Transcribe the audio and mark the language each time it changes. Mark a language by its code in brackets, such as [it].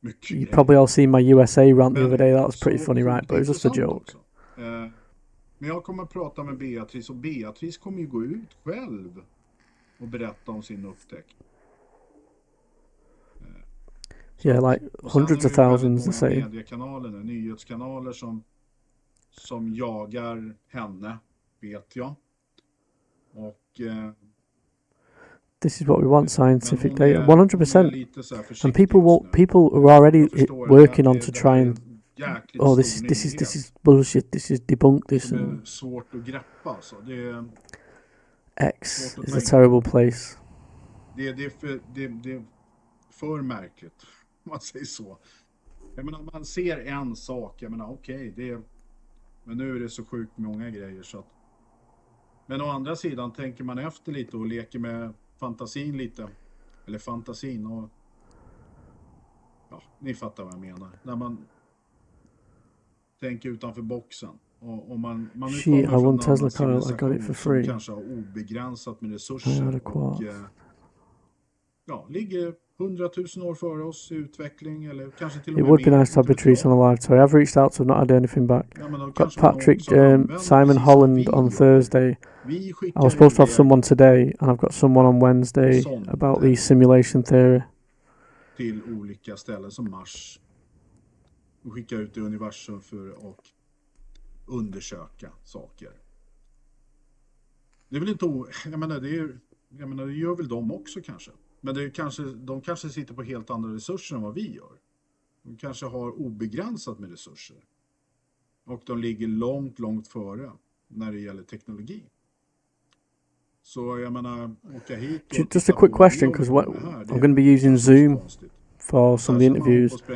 [en] You probably all seen my USA rant the other day. That was pretty funny, right? But it was just a joke. [sv] Men jag kommer att prata med Beatrice, och Beatrice kommer ju gå ut själv och berätta om sin upptäckt. [en] Yeah, like hundreds of thousands the same. [sv] Mediekanaler, nyhetskanaler som jagar henne, vet jag. Och [en] this is what we want, scientific data, 100%. And people are already working on to try and this is bullshit. This is debunk this. And [sv] svårt att greppa, så det [en] X is a terrible place. [sv] Det är för märkligt, om man säger så. Jag menar, man ser en sak, jag menar okej, men nu är det så sjukt många grejer så att. Men å andra sidan tänker man efter lite och leker med fantasin lite, eller fantasin, och ja, ni fattar vad jag menar. När man tänker utanför boxen, och man [en] I won Tesla car, I got it for free. [sv] Som kanske har obegränsat med resurser och ligger 100 000 år före oss i utveckling, eller kanske till och med. [en] It would be nice to have Patrice on a live tour. I've reached out to not had anything back. Got Patrick, Simon Holland on Thursday. I was supposed to have someone today, and I've got someone on Wednesday about the simulation theory. [sv] Till olika ställen som Mars, och skicka ut i universum för att undersöka saker. Det är väl inte jag menar det gör väl de också kanske. Men de kanske sitter på helt andra resurser än vad vi gör. De kanske har obegränsat med resurser. Och de ligger långt före när det gäller teknologi. Så jag menar, åka hit. [en] Just a quick question, because I'm going to be using Zoom for some of the interviews.